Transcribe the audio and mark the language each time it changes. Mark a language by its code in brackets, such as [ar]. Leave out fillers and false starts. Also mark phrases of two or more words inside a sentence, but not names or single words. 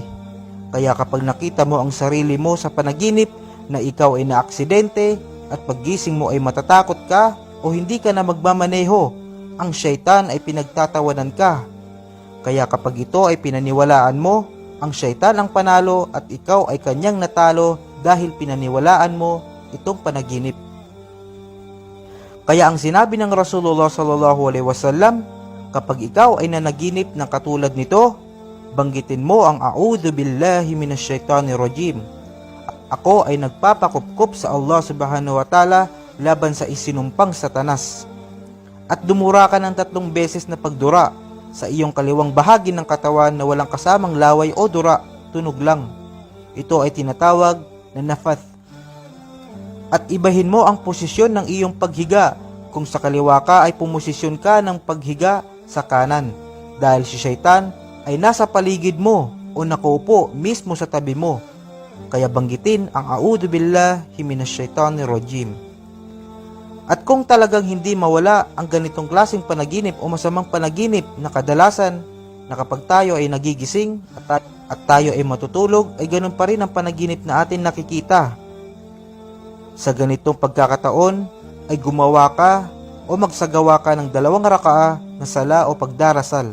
[tl] Kaya kapag nakita mo ang sarili mo sa panaginip na ikaw ay naaksidente, at paggising mo ay matatakot ka o hindi ka na magmamaneho, ang syaitan ay pinagtatawanan ka. Kaya kapag ito ay pinaniwalaan mo, ang syaitan ang panalo at ikaw ay kanyang natalo dahil pinaniwalaan mo itong panaginip. Kaya ang sinabi ng Rasulullah [ar] صلى الله عليه وسلم, [tl] kapag ikaw ay nanaginip ng katulad nito, banggitin mo ang [ar] أعوذ بالله من الشيطان الرجيم. [tl] Ako ay nagpapakupkup sa Allah [ar] سبحانه وتعالى [tl] laban sa isinumpang Satanas. At dumura ka ng 3 beses na pagdura sa iyong kaliwang bahagi ng katawan na walang kasamang laway o dura, tunog lang. Ito ay tinatawag na nafath. At ibahin mo ang posisyon ng iyong paghiga. Kung sa kaliwa ka ay pumosisyon ka ng paghiga sa kanan, dahil si syaitan ay nasa paligid mo o nakaupo mismo sa tabi mo. Kaya banggitin ang [ar] أعوذ بالله من الشيطان الرجيم. [tl] At kung talagang hindi mawala ang ganitong klaseng panaginip o masamang panaginip na kadalasan na kapag tayo ay nagigising at tayo ay matutulog, ay ganun pa rin ang panaginip na atin nakikita. Sa ganitong pagkakataon ay gumawa ka o magsagawa ka ng 2 rakaa na sala o pagdarasal.